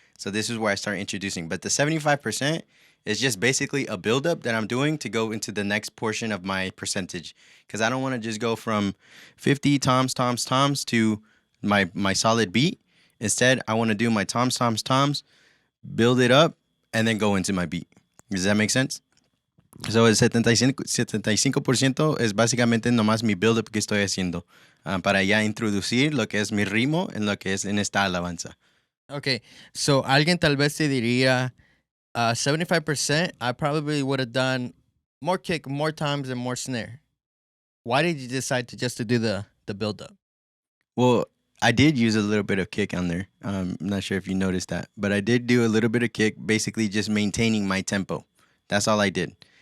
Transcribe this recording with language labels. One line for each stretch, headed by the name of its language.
English: So this is where I start introducing. But the 75% is just basically a buildup that I'm doing to go into the next portion of my percentage. Because I don't want to just go from 50 toms to my solid beat. Instead, I want to do my toms, build it up, and then go into my beat. Does that make sense?
Spanish: So el 75% es básicamente nomás mi build-up que estoy haciendo para ya introducir lo que es mi ritmo en lo que es en esta alabanza.
English: Okay, so
Spanish: alguien tal vez te diría
English: 75%, I probably would have done more kick, more times, and more snare. Why did you decide to do the build-up? Well, I did use a little bit of kick on there. I'm not sure if you noticed that, but I did do a little bit of kick, basically just maintaining my tempo. That's all I did.